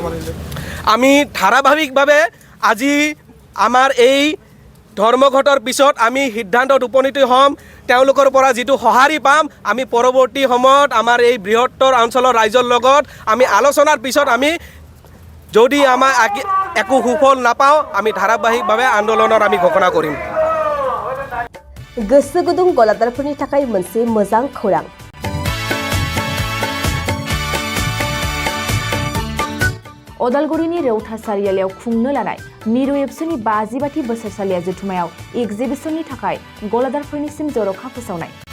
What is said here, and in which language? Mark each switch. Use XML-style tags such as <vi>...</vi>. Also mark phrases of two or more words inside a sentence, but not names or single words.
<as>আমি ধাৰাবাহিকভাৱে আজি আমাৰ এই ধৰ্মঘটৰ পিছত আমি সিদ্ধান্তত উপনীত হ'ম তেওঁলোকৰ পৰা যিটো সঁহাৰি পাম আমি পৰৱৰ্তী সময়ত আমাৰ এই বৃহত্তৰ অঞ্চলৰ ৰাইজৰ লগত আমি আলোচনাৰ পিছত আমি যদি আমাৰ একো সুফল নাপাওঁ আমি ধাৰাবাহিকভাৱে আন্দোলনৰ আমি ঘোষণা কৰিম</as> <brx>गोसो गुदुं गलादारफोरनि थाखाय मोनसे मोजां खौरां अदालगुरिनि रेवथा सारियालियाव खुंनो लानाय मिरु एबसुनि 50 बोसोरसालिया जथुमायाव एग्जिबिशननि थाखाय गलादारफोरनिसिम जर'खा फोसावनाय</brx>